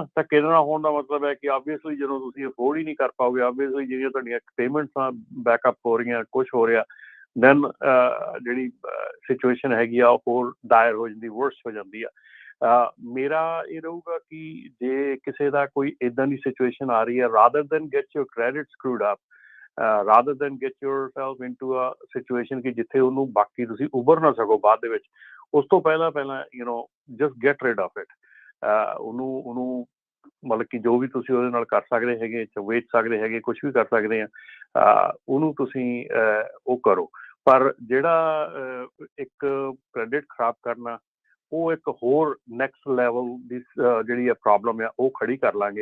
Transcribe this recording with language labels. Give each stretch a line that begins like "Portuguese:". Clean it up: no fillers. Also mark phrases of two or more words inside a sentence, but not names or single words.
Punjabi: ਧੱਕੇ ਦੇ ਨਾਲ ਹੋਣ ਦਾ ਮਤਲਬ ਹੈ ਕਿ ਆਬਵੀਅਸਲੀ ਜਦੋਂ ਤੁਸੀਂ ਅਫੋਰਡ ਹੀ ਨਹੀਂ ਕਰ ਪਾਓਗੇ, ਆਬਵੀਅਸਲੀ ਜਿਹੜੀਆਂ ਤੁਹਾਡੀਆਂ
English: payments backup
Punjabi: ਹੋ ਰਹੀਆਂ ਕੁਛ ਹੋ ਰਿਹਾ ਦੈਨ ਜਿਹੜੀ ਸਿਚੁਏਸ਼ਨ ਹੈਗੀ ਆ ਉਹ ਹੋਰ ਦਾਇਰ ਹੋ ਜਾਂਦੀ, ਵਰਸ ਹੋ ਜਾਂਦੀ ਆ। ਮੇਰਾ ਇਹ ਰਹੂਗਾ ਕਿ ਜੇ ਕਿਸੇ ਦਾ ਕੋਈ ਇੱਦਾਂ ਦੀ ਸਿਚੁਏਸ਼ਨ ਆ ਰਹੀ ਹੈ
English: rather than get your credit screwed up, rather than get yourself into a situation
Punjabi: ਕਿ ਜਿੱਥੇ ਉਹਨੂੰ ਬਾਕੀ ਤੁਸੀਂ ਉਭਰ ਨਾ ਸਕੋ ਬਾਅਦ ਦੇ ਵਿੱਚ, ਉਸ ਤੋਂ ਪਹਿਲਾਂ
English: just get rid of it।
Punjabi: ਉਹਨੂੰ ਮਤਲਬ ਕਿ ਜੋ ਵੀ ਤੁਸੀਂ ਉਹਦੇ ਨਾਲ ਕਰ ਸਕਦੇ ਹੈਗੇ, ਵੇਚ ਸਕਦੇ ਹੈਗੇ, ਕੁਛ ਵੀ ਕਰ ਸਕਦੇ ਆ ਉਹਨੂੰ ਤੁਸੀਂ ਉਹ ਕਰੋ। ਪਰ ਜਿਹੜਾ ਇੱਕ ਕ੍ਰੈਡਿਟ ਖਰਾਬ ਕਰਨਾ ਉਹ ਇੱਕ ਹੋਰ
English: next level
Punjabi: ਦੀ ਜਿਹੜੀ ਆ ਪ੍ਰੋਬਲਮ ਆ ਉਹ ਖੜੀ ਕਰ ਲਾਂਗੇ।